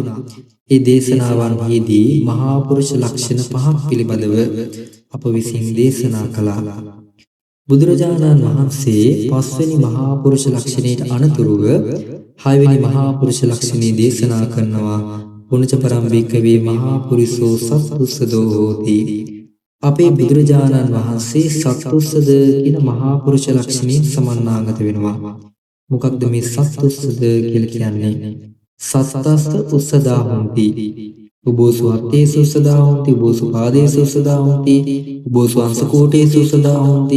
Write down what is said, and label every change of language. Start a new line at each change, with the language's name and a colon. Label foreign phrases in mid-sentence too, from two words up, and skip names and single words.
Sinhala: ඒ දේශනාවන්හිදී මහා පුරුෂ ලක්ෂණ පහක් පිළිබඳව අප විසින් දේශනා කළා. බුදුරජාණන් වහන්සේ පස්වෙනි මහා පුරුෂ ලක්ෂණයට අනතුරුව හයවෙනි මහා පුරුෂ ලක්ෂණය දේශනා කරනවා.
Pali: පුනච පරං භික්ඛවේ මහා පුරිසෝ සත්තුස්සදෝ හෝති.
Sinhala: අපේ බුදුරජාණන් වහන්සේ සත්තුස්සද කියන මහා පුරුෂ ලක්ෂණයෙන් සමන්නාගත වෙනවා. මොකක්ද මේ සත්තුස්සද කියලා කියන්නේ?
Pali: සත්තස්ස උස්සදා හොಂತಿ. උබෝසු හත්තේසු උස්සදා හොಂತಿ. උබෝසු පාදේසු උස්සදා හොಂತಿ. උබෝසු අංශකෝටේසු උස්සදා හොಂತಿ.